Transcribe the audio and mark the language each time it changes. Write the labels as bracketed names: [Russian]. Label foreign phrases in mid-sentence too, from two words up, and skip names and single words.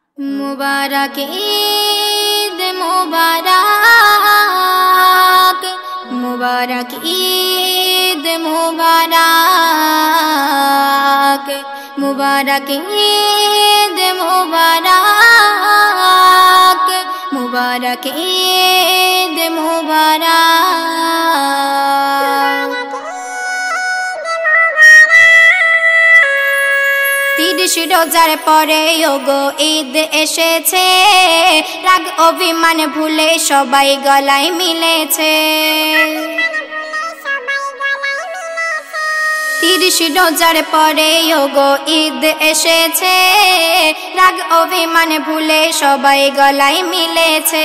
[Hindi] मुबारक ईद मुबारक, मुबारक ईद मुबारक, मुबारक ईद मुबारक, मुबारक ईद मुबारक। [Bangla] 30 রোজার পরে ওগো ঈদ এসেছে, রাগ অভিমান ভুলে সবাই গলায় মিলেছে। 30 রোজার পরে ওগো ঈদ এসেছে, রাগ অভিমান ভুলে সবাই গলায় মিলেছে।